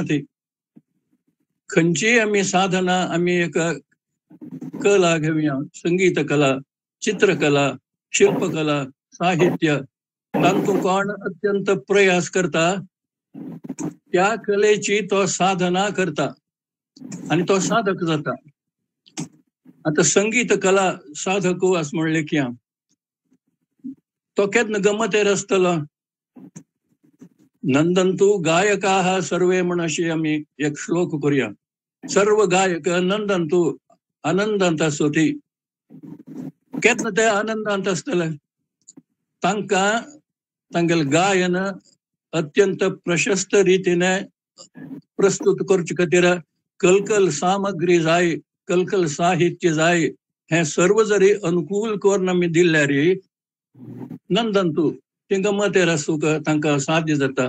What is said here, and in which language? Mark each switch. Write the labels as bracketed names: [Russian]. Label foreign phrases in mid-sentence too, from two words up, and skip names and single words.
[Konkani] ते खंयची आम्ही साधना आम्ही एक कला घेऊया, संगीत कला, चित्रकला, शिल्पकला, साहित्य, तांतून कोण अत्यंत प्रयास करता त्या कलेची तो साधना करता आणि तो साधक जाता. आता संगीत कला साधक असं म्हणले की तो केदन गमतेर आसतलो. [Sanskrit] नंदंतू गायका सर्वे [Konkani] म्हण अशी आम्ही एक श्लोक करूया. सर्व गायक नंदंतू आनंदांत स्तुती. केदन ते आनंदांत आसतले. तांगेल गायन अत्यंत प्रशस्त रीतीने प्रस्तुत करचे खातीर कलकल सामग्री जाय, कलकल साहित्य जाय, हे सर्व जरी अनुकूल करून आमी दिल्यार नंदंतू ते गमतेर आसूंक तांकां साध्य जाता.